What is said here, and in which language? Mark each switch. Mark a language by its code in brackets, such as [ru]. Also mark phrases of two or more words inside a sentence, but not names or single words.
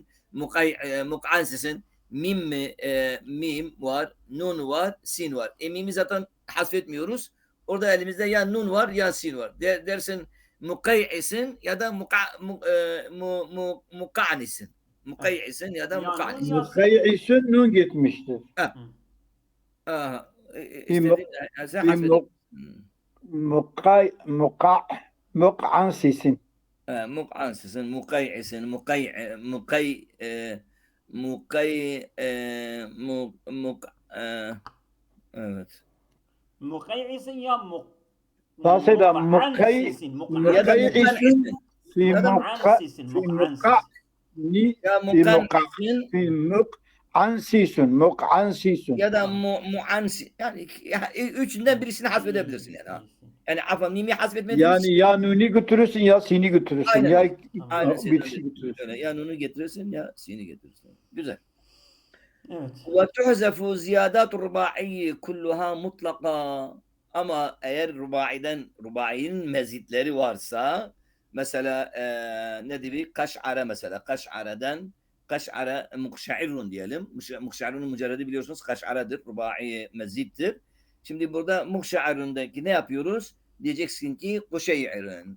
[tr] Muk'ansisin. Mim mi? Mim var. Nun var. Sin var. Mimi zaten hasfetmiyoruz. Orada elimizde ya nun var ya sin var. Dersin mukay'isin ya da muka'nisin. Mukay'isin ya da Ya nun muka'nisin. ya sin. Mukayyisun nun gitmiştir. Aha. İm- Sen hasfedin. Muk'ansisin. Muk'ansisin, mukay'isin, evet. Mukayyisin ya Faseda muk'ansisin. Ya da mukayyisun muk'annisin. fi Ya da Muk'ansisin. muka'ni Ya fi muk'annisin [ar] في مقعنسس. [tr] ya da mu'ansi. Yani üçünden birisini hasfedebilirsin yani. Ha. Yani afam mimi hasfetmediğimiz Yani ya nuni götürürsün ya sini götürürsün. Aynen. Ya Aynen. bitişi götürürsün. Öyle. Ya nunu getirirsin ya sini getirirsin. Güzel. Evet. [ar] وتحذف زيادات الرباعي كلها [tr] mutlaka ama eğer rubainin mezitleri varsa mesela ne gibi kaş'are mesela [ar] قشعر مقشعر [tr] diyelim. Mukşa'irunun mücerredi biliyorsunuz kaş'aredir. Rubai mezittir. Şimdi burada mukşa'irundaki ne yapıyoruz? Diyeceksin ki kuşey'irun.